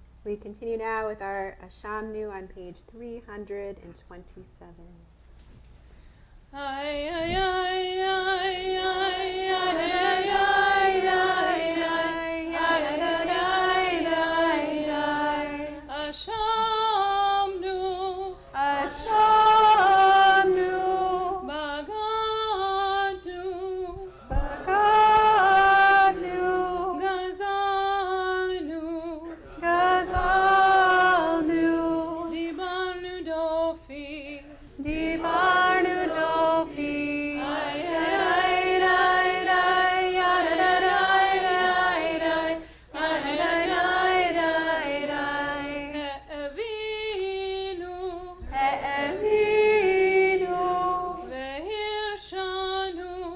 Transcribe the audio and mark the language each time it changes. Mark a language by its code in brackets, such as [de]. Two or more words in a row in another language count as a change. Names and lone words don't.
[en] we continue now with our Shamnu on page 327. Ay, ay, ay, ay, ay, ay, ay, ay, Ashamnu, [he] Ashamnu, Bagadu, Bagadu, Gazalnu, Gazalnu, דיברנו דופי, דיברנו דופי, Ay, Evinu, Evinu, Vehirshanu,